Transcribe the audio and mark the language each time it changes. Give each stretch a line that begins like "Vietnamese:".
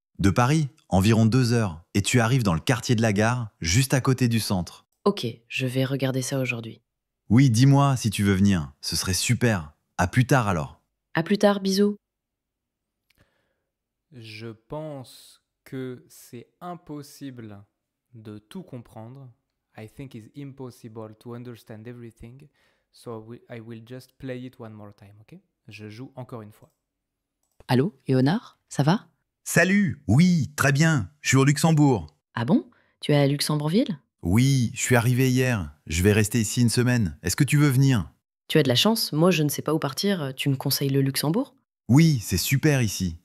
French: De Paris, environ 2 heures, et tu arrives dans le quartier de la gare, juste à côté du centre. Ok, je vais regarder ça aujourd'hui. Oui, dis-moi si tu veux venir. Ce serait super. À plus tard alors. À plus tard, bisous. Je pense que c'est impossible de tout comprendre.
English: I think it's impossible to understand everything. So I will just play it one more time, ok?
French: Je joue encore une fois. Allô, Léonard, ça va? Salut, oui, très bien, je suis au Luxembourg. Ah bon? Tu es à Luxembourgville? Oui, je suis arrivé hier, je vais rester ici une semaine. Est-ce que tu veux venir? Tu as de la chance, moi je ne sais pas où partir, tu me conseilles le Luxembourg? Oui, c'est super ici.